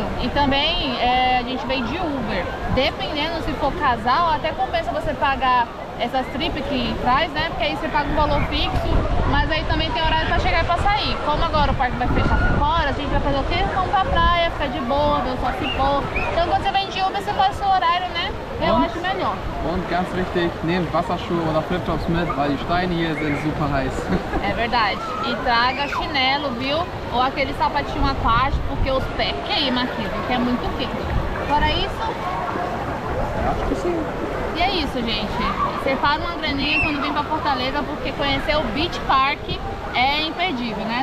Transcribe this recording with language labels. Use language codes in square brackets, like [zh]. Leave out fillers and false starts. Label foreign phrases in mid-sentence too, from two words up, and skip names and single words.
[pt] E também a gente veio de Uber. Dependendo se for casal, até compensa você pagar essas trips que traz, né? Porque aí você paga um valor fixo, mas aí também tem horário pra chegar e pra sair. Como agora o parque vai fechar 5 horas, a gente vai fazer o quê? Vamos pra praia, ficar de boa, ver o sol se pôr. Então quando você vem de Uber, você faz o seu horário, né? Eu acho melhor. [de] Und ganz wichtig, nehmt Wasserschuhe oder Flipflops mit, weil die Steine hier sind super heiß. [pt] É verdade. E traga chinelo, viu? Ou aquele sapatinho aquático, porque os pés queimam aqui, porque é muito quente. Fora isso... Acho que sim. E é isso, gente. Separa uma graninha quando vem pra Fortaleza, porque conhecer o Beach Park é imperdível, né?